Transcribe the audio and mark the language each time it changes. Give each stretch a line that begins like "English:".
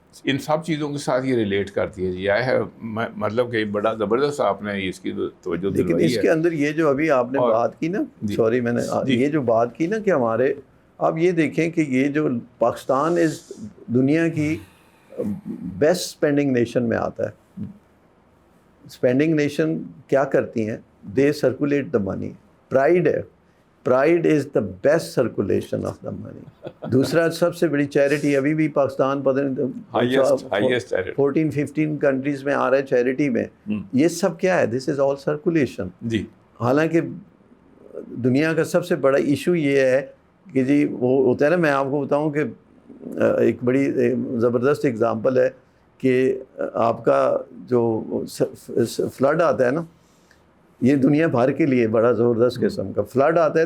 Urdu: ان سب چیزوں کے ساتھ یہ ریلیٹ کرتی ہے جی. آئی ہے مطلب کہ بڑا زبردست آپ نے اس کی توجہ لیکن دلوائی اس ہے. کے اندر یہ جو ابھی آپ نے بات کی نا, سوری میں نے یہ جو بات کی نا کہ ہمارے, آپ یہ دیکھیں کہ یہ جو پاکستان اس دنیا کی بیسٹ اسپینڈنگ نیشن میں آتا ہے. اسپینڈنگ نیشن کیا کرتی ہیں,
English: They circulate the money.
Urdu: پرائڈ ہے,
English: Pride is the best circulation of the money.
Urdu: دوسرا سب سے بڑی چیریٹی ابھی بھی پاکستان پتہ نہیں 14-15 کنٹریز میں آ رہا ہے چیریٹی میں. یہ سب کیا ہے,
English: This is all circulation.
Urdu: جی حالانکہ دنیا کا سب سے بڑا ایشو یہ ہے کہ جی وہ ہوتا ہے نا, میں آپ کو بتاؤں کہ ایک بڑی زبردست اگزامپل ہے کہ آپ کا جو فلڈ آتا ہے نا, یہ دنیا بھر کے لیے بڑا زبردست قسم کا فلڈ آتا ہے.